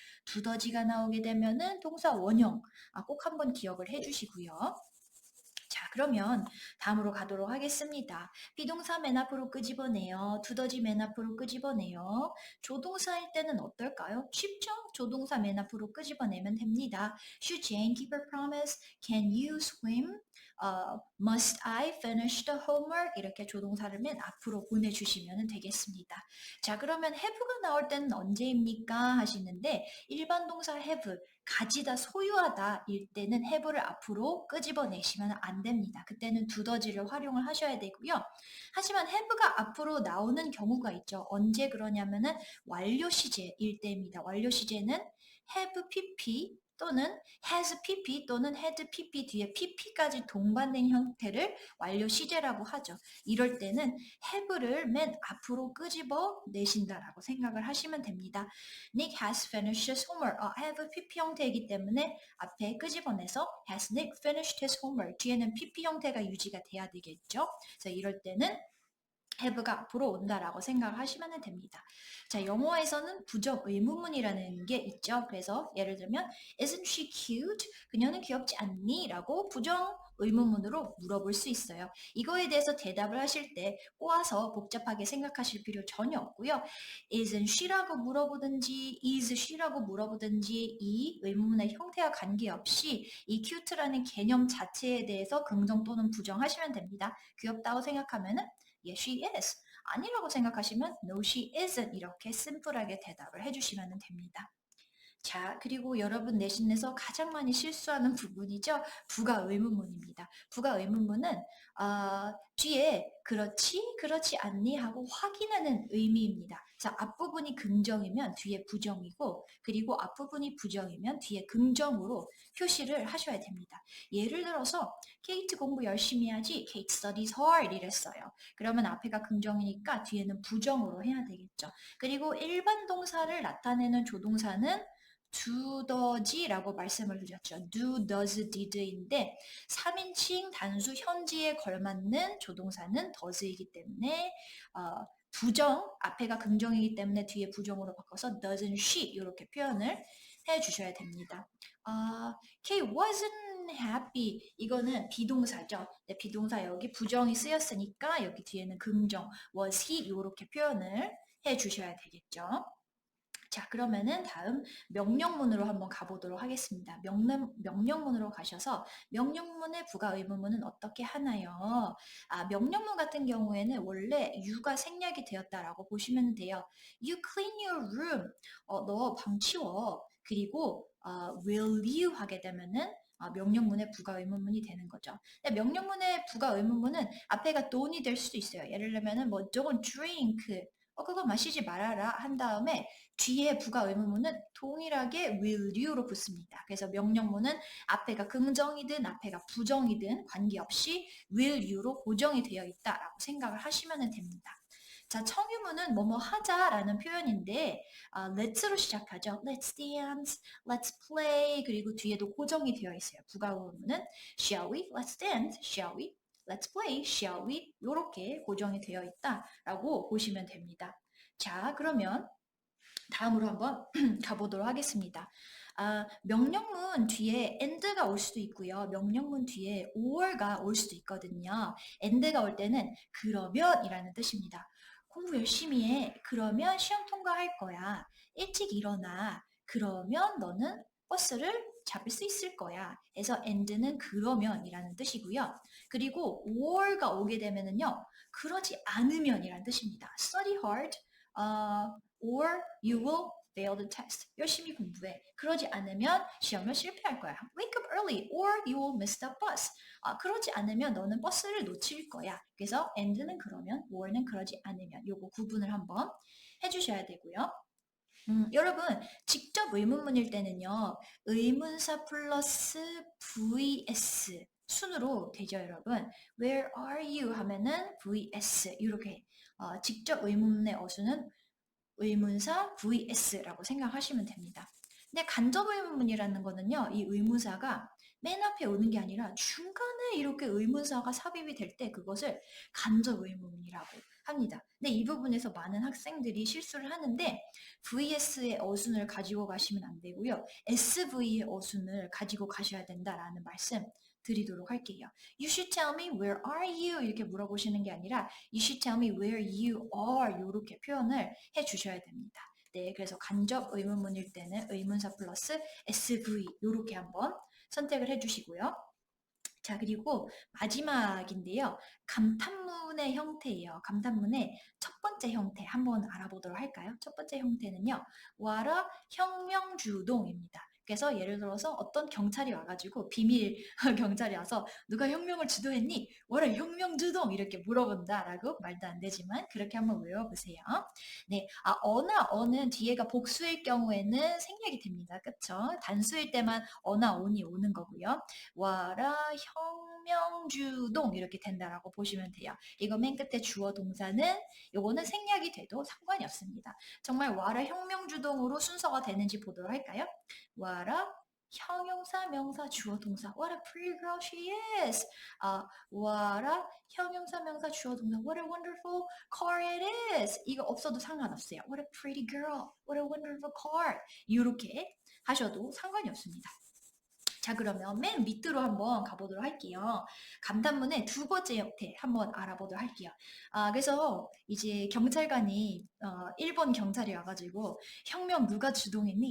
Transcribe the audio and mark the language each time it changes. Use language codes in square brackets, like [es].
[ko] 두더지가 나오게 되면은 동사 원형 꼭 한번 기억을 해주시고요. 자, 그러면 다음으로 가도록 하겠습니다. 비동사 맨 앞으로 끄집어내요. 두더지 맨 앞으로 끄집어내요. 조동사일 때는 어떨까요? 쉽죠? 조동사 맨 앞으로 끄집어내면 됩니다. [en] Should Jane keep her promise? Can you swim? Must I finish the homework? [ko] 이렇게 조동사를 맨 앞으로 보내주시면 되겠습니다. 자, 그러면 have가 나올 때는 언제입니까? 하시는데 일반 동사 have 가지다, 소유하다 일 때는 have를 앞으로 끄집어내시면 안 됩니다. 그때는 두더지를 활용을 하셔야 되고요. 하지만 have가 앞으로 나오는 경우가 있죠. 언제 그러냐면은 완료 시제일 때입니다. 완료 시제는 have pp 또는 has pp 또는 had pp 뒤에 pp까지 동반된 형태를 완료 시제라고 하죠. 이럴 때는 have를 맨 앞으로 끄집어 내신다라고 생각을 하시면 됩니다. [en] Nick has finished his homework. have pp [ko] 형태이기 때문에 앞에 끄집어내서 [en] has Nick finished his homework. [ko] 뒤에는 pp 형태가 유지가 돼야 되겠죠. 그래서 이럴 때는 have가 앞으로 온다라고 생각을 하시면 됩니다. 자, 영어에서는 부정 의문문이라는 게 있죠. 그래서 예를 들면 [en] Isn't she cute? [ko] 그녀는 귀엽지 않니? 라고 부정 의문문으로 물어볼 수 있어요. 이거에 대해서 대답을 하실 때 꼬아서 복잡하게 생각하실 필요 전혀 없고요. [en] Isn't she [ko] 라고 물어보든지 [en] is she [ko] 라고 물어보든지 이 의문문의 형태와 관계없이 이 cute라는 개념 자체에 대해서 긍정 또는 부정하시면 됩니다. 귀엽다고 생각하면은 [en] Yes, she is. [ko] 아니라고 생각하시면 [en] No, she isn't. [ko] 이렇게 심플하게 대답을 해주시면 됩니다. 자, 그리고 여러분 내신에서 가장 많이 실수하는 부분이죠. 부가 의문문입니다. 부가 의문문은 뒤에 그렇지, 그렇지 않니 하고 확인하는 의미입니다. 자, 앞부분이 긍정이면 뒤에 부정이고 그리고 앞부분이 부정이면 뒤에 긍정으로 표시를 하셔야 됩니다. 예를 들어서 케이트 공부 열심히 하지, [en] Kate studies hard [ko] 이랬어요. 그러면 앞에가 긍정이니까 뒤에는 부정으로 해야 되겠죠. 그리고 일반 동사를 나타내는 조동사는 두더지라고 말씀을 드렸죠. do, does, did인데 3인칭 단수 현지에 걸맞는 조동사는 does이기 때문에 부정, 앞에가 긍정이기 때문에 뒤에 부정으로 바꿔서 [en] doesn't she [ko] 이렇게 표현을 해주셔야 됩니다. [en] Kay wasn't happy [ko] 이거는 비동사죠. 네, 비동사 여기 부정이 쓰였으니까 여기 뒤에는 긍정 [en] was he [ko] 이렇게 표현을 해주셔야 되겠죠. 자, 그러면은 다음 명령문으로 한번 가보도록 하겠습니다. 명령문으로 가셔서 명령문의 부가 의문문은 어떻게 하나요? 명령문 같은 경우에는 원래 you가 생략이 되었다라고 보시면 돼요. [en] You clean your room. [ko] 너 방 치워. 그리고 [en] will you [ko] 하게 되면은 명령문의 부가 의문문이 되는 거죠. 명령문의 부가 의문문은 앞에가 don't이 될 수도 있어요. 예를 들면은 뭐 [en] don't drink [ko] 그거 마시지 말아라 한 다음에 뒤에 부가 의문문은 동일하게 [en] will you [ko] 로 붙습니다. 그래서 명령문은 앞에가 긍정이든 앞에가 부정이든 관계없이 [en] will you [ko] 로 고정이 되어 있다라고 생각을 하시면 됩니다. 자, 청유문은 뭐뭐 하자라는 표현인데 let's로 시작하죠. [en] Let's dance, let's play [ko] 그리고 뒤에도 고정이 되어 있어요. 부가 의문문은 [en] shall we, let's dance, shall we, [ko] let's play, shall we 이렇게 고정이 되어 있다라고 보시면 됩니다. 자, 그러면 다음으로 한번 가보도록 하겠습니다. 명령문 뒤에 and가 올 수도 있고요. 명령문 뒤에 or가 올 수도 있거든요. and가 올 때는 그러면이라는 뜻입니다. 공부 열심히 해. 그러면 시험 통과할 거야. 일찍 일어나. 그러면 너는 버스를 잡을 수 있을 거야. 그래서 and는 그러면이라는 뜻이고요. 그리고 or가 오게 되면은요. 그러지 않으면이라는 뜻입니다. [en] study hard. or you will fail the test. [ko] 열심히 공부해. 그러지 않으면 시험을 실패할 거야. [en] Wake up early or you will miss the bus. [ko] 그러지 않으면 너는 버스를 놓칠 거야. 그래서 and는 그러면, or는 그러지 않으면. 요거 구분을 한번 해주셔야 되고요. 여러분 직접 의문문일 때는요. 의문사 플러스 vs 순으로 되죠, 여러분. [en] Where are you [ko] 하면은 vs 이렇게 직접 의문문의 어수는 의문사 vs라고 생각하시면 됩니다. 근데 간접 의문문이라는 거는요. 이 의문사가 맨 앞에 오는 게 아니라 중간에 이렇게 의문사가 삽입이 될 때 그것을 간접 의문문이라고 합니다. 근데 이 부분에서 많은 학생들이 실수를 하는데 vs의 어순을 가지고 가시면 안 되고요. sv의 어순을 가지고 가셔야 된다라는 말씀 드리도록 할게요. [en] You should tell me where are you [ko] 이렇게 물어보시는 게 아니라 [en] You should tell me where you are [ko] 이렇게 표현을 해주셔야 됩니다. 네, 그래서 간접 의문문일 때는 의문사 플러스 SV 이렇게 한번 선택을 해주시고요. 자, 그리고 마지막인데요. 감탄문의 형태예요. 감탄문의 첫 번째 형태 한번 알아보도록 할까요? 첫 번째 형태는요. 와라 혁명주동입니다. 그래서 예를 들어서 어떤 경찰이 와가지고 비밀 경찰이 와서 누가 혁명을 주도했니? 와라 혁명주동 이렇게 물어본다라고 말도 안 되지만 그렇게 한번 외워보세요. 네, 어는 뒤에가 복수일 경우에는 생략이 됩니다. 그쵸? 단수일 때만 어나 온이 오는 거고요. 와라 혁명주동 이렇게 된다라고 보시면 돼요. 이거 맨 끝에 주어 동사는 요거는 생략이 돼도 상관이 없습니다. 정말 와라 혁명주동으로 순서가 되는지 보도록 할까요? 와라 형용사, 명사, 주어, 동사. [en] What a pretty girl she is. [ko] 와라 형용사, 명사, 주어, 동사. [en] What a wonderful car it is. [ko] 이거 없어도 상관없어요. [en] What a pretty girl. What a wonderful car. [ko] 이렇게 하셔도 상관이 없습니다. 자, 그러면 맨 밑으로 한번 가보도록 할게요. 감탄문의 두 번째 형태 한번 알아보도록 할게요. 그래서 이제 경찰관이 일본 경찰이 와가지고 혁명 누가 주동했니?